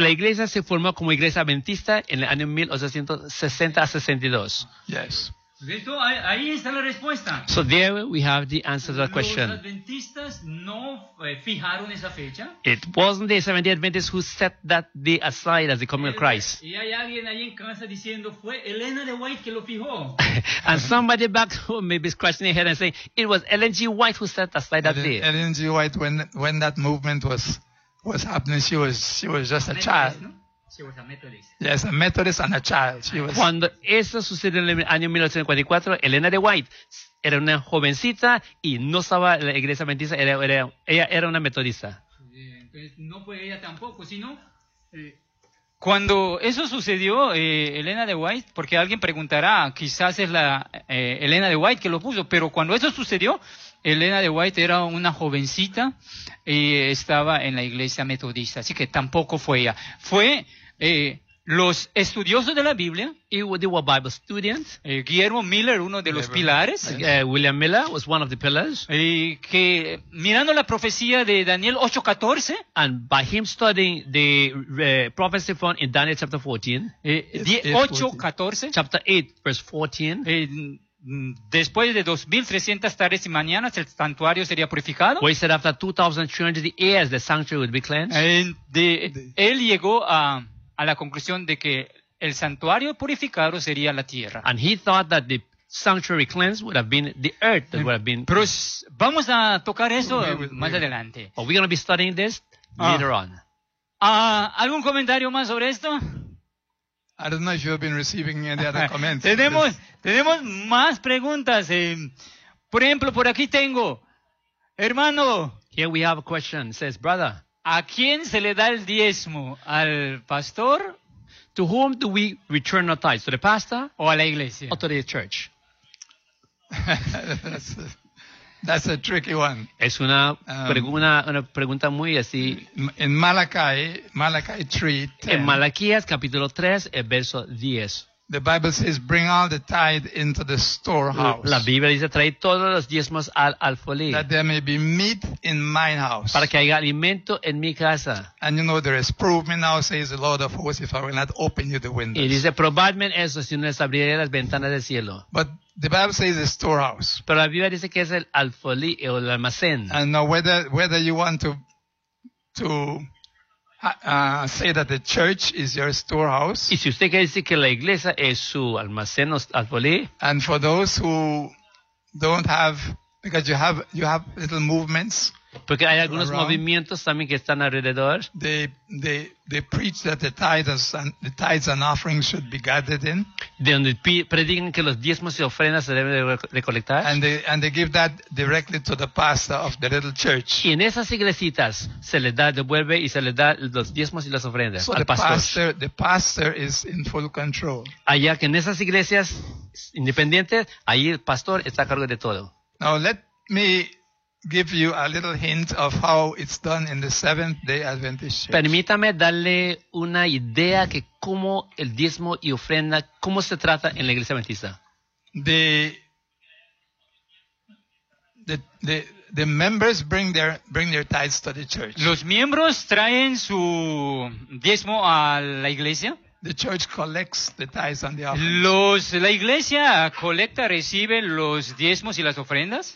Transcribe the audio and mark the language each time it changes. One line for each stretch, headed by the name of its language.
Spanish: La Iglesia se formó como Iglesia Adventista en el año 1860-62.
English: Yes.
Spanish: Ahí está la respuesta.
English: So there we have the answer to the question.
Spanish: Los Adventistas no fijaron esa fecha.
English: It wasn't the Seventh-day Adventists who set that day aside as the coming of Christ.
Spanish: Y hay alguien ahí en casa diciendo fue Elena de White que lo fijó.
English: And somebody back home may be scratching their head and saying it was Ellen G. White who set aside that day. Ellen G. White, when that movement was happening, she was just a child.
Spanish: ¿No?
English: She was a Methodist. Yes, a Methodist and a child. She was...
Spanish: Cuando eso sucedió en el año 1944, Elena de White era una jovencita y no estaba en la Iglesia Adventista, ella era una metodista. Entonces, no fue ella tampoco, sino... Cuando eso sucedió, Elena de White, porque alguien preguntará, quizás es la Elena de White que lo puso, pero cuando eso sucedió, Elena de White era una jovencita y estaba en la iglesia metodista, así que tampoco fue ella. Fue los estudiosos de la Biblia,
English: they were Bible students.
Spanish: Guillermo Miller, uno de los pilares,
English: William Miller was one of the pillars,
Spanish: que mirando la profecía de Daniel 8:14,
English: and by him studying the prophecy found in Daniel chapter 14, 8:14, chapter 8 verse 14,
Spanish: después de 2300 tardes y mañanas el santuario sería purificado.
English: Well, he said after 2300 years the sanctuary would be cleansed.
Spanish: Él llegó a la conclusión de que el santuario purificado sería la tierra.
English: And he thought that the sanctuary cleansed would have been the earth that would have been.
Spanish: Pero vamos a tocar eso más adelante.
English: Are we going to be studying this later on?
Spanish: ¿Algún comentario más sobre esto?
English: I don't know if you have been receiving any other comments.
Spanish: tenemos más preguntas. Por ejemplo, por aquí tengo, hermano.
English: Here we have a question. It says, brother.
Spanish: ¿A quién se le da el diezmo? ¿Al pastor?
English: To whom do we return our tithes? To the pastor?
Spanish: O a la iglesia?
English: Or to the church? That's a tricky one.
Spanish: Es una pregunta muy así. En Malachi 3:10. En Malaquías capítulo 3, el verso 10.
English: The Bible says, "Bring all the tithe into the storehouse."
Spanish: La Biblia dice, "Trae todos los diezmos al alfolí."
English: That there may be meat in my house.
Spanish: Para que haya alimento en mi casa.
English: And you know there is proving now, says the Lord of hosts, if I will not open you the windows.
Spanish: Y dice, probadme eso si no les abriré las ventanas del cielo.
English: But the Bible says the storehouse.
Spanish: Pero la Biblia dice que es el alfolí o el almacén.
English: And now whether you want to say that the church is your storehouse.
Spanish: Y si usted quiere decir que la iglesia es su almacén o alfolí.
English: And for those who don't have, because you have little movements.
Spanish: Porque hay algunos movimientos también que están alrededor.
English: They preach that the tithes and offerings should be gathered in.
Spanish: De donde predican que los diezmos y ofrendas se deben recolectar.
English: And they give that directly to the pastor of the little church.
Spanish: Y en esas iglesitas se les da, devuelve y se les da los diezmos y las ofrendas
English: so
Spanish: al pastor.
English: The pastor is in full control.
Spanish: Allá que en esas iglesias independientes, ahí el pastor está a cargo de todo.
English: Now let me give you a little hint of how it's done in the Seventh-day Adventist Church.
Spanish: Permítame darle una idea que cómo el diezmo y ofrenda, cómo se trata en la Iglesia Adventista.
English: The members bring their tithes to the church.
Spanish: Los miembros traen su diezmo a la iglesia.
English: The church collects the tithes and the offerings.
Spanish: La iglesia colecta, recibe los diezmos y las ofrendas.